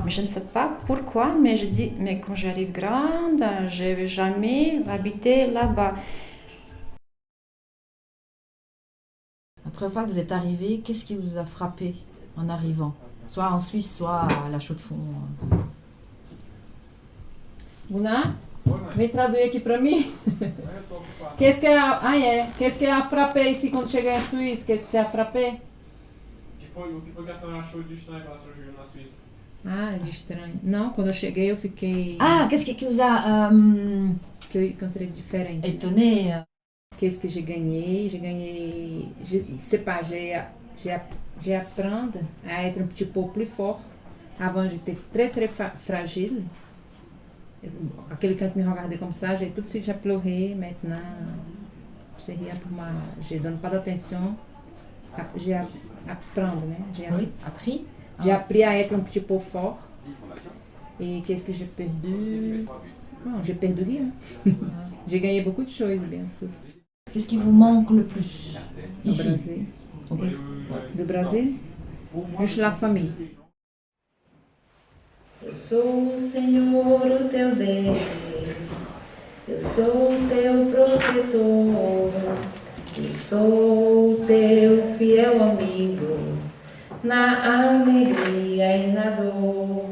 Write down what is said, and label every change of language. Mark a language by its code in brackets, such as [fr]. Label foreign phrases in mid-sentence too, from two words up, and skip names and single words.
[fr] Mais je ne sais pas pourquoi, mais je dis, mais quand j'arrive grande, je ne vais jamais habiter là-bas. La première fois que vous êtes arrivé, qu'est-ce qui vous a frappé en arrivant? Soit en Suisse, soit à la Chaux-de-Fonds. [pt] Bună? Vei traduire aqui para mim? [fr] Qu'est-ce qui a frappé ici quand tu es en Suisse? Qu'est-ce qui t'a frappé? [pt] O que foi que a senhora achou de estranho quando a senhora chegou na Suíça? Ah, de estranho. Não, quando eu cheguei eu fiquei... [fr] Ah, qu'est-ce qui vous a... [pt] que eu encontrei diferente. [fr] Étonné. Qu'est-ce que j'ai gagné? Je ne sais pas, j'ai appris à être un petit peu plus fort. Avant, j'étais très fragile. Quelqu'un qui me regardait comme ça, j'ai tout de suite pleuré. Maintenant, c'est rien pour moi. Je ne donne pas d'attention. J'ai appris. J'ai appris à être un petit peu fort. Et qu'est-ce que j'ai perdu? Non, j'ai perdu rien. J'ai gagné beaucoup de choses, bien sûr. Qu'est-ce qui vous manque le plus ici? [pt] Au Brasil. Do Brasil? [fr] Juste la famille. [pt] Eu sou o Senhor, o teu Deus, eu sou o teu protetor, eu sou o teu fiel amigo, na alegria e na dor.